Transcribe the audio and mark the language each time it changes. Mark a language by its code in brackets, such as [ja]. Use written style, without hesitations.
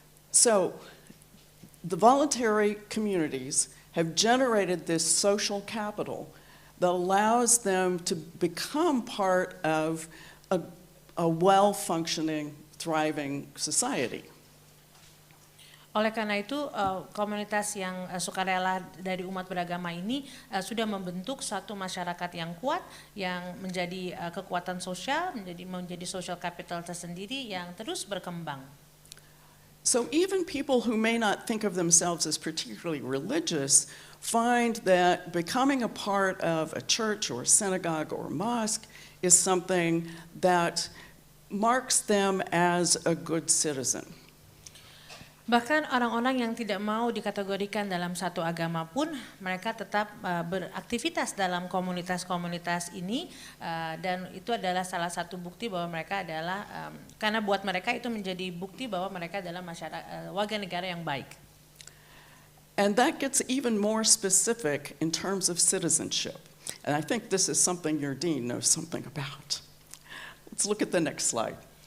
[en] So, the voluntary communities have generated this social capital that allows them to become part of a well-functioning, thriving society. [id] Oleh karena itu, komunitas yang sukarela dari umat beragama ini sudah membentuk suatu masyarakat yang kuat, yang menjadi kekuatan sosial, menjadi social capital tersendiri yang terus berkembang. [en] So even people who may not think of themselves as particularly religious find that becoming a part of a church or a synagogue or a mosque is something that marks them as a good citizen. [id] Bahkan orang-orang yang tidak mau dikategorikan dalam satu agama pun mereka tetap beraktivitas dalam komunitas-komunitas ini, dan itu adalah salah satu bukti bahwa mereka adalah karena buat mereka itu menjadi bukti bahwa mereka adalah masyarakat warga negara yang baik. [en] And that gets even more specific in terms of citizenship. And I think this is something your dean knows something about. Let's look at the next slide.